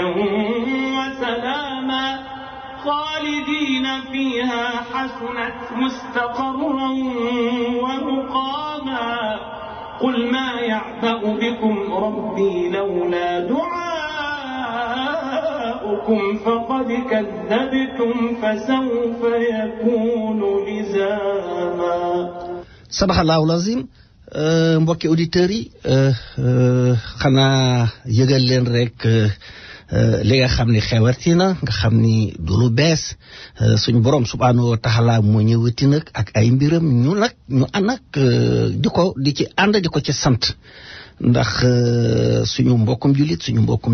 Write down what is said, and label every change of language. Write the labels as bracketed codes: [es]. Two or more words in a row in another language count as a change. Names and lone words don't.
[ar] وسلاما خالدين فيها حسنت مستقرا ومقاما قل ما يعبأ بكم ربي لولا دعاؤكم فقد كذبتم فسوف يكون لزاما صدق الله العظيم [wo] mbokki auditeurs yi xanaa yëgal leen rek li nga xam ni xewati na nga xam ni du lu bees suñu borom [ar] سبحانه وتعالى [wo] moo ñëwati nag ak ay mbiram ñu ànd ak di ci ànd di ko ci sant ndax suñu mbokkum julit suñu mbokkum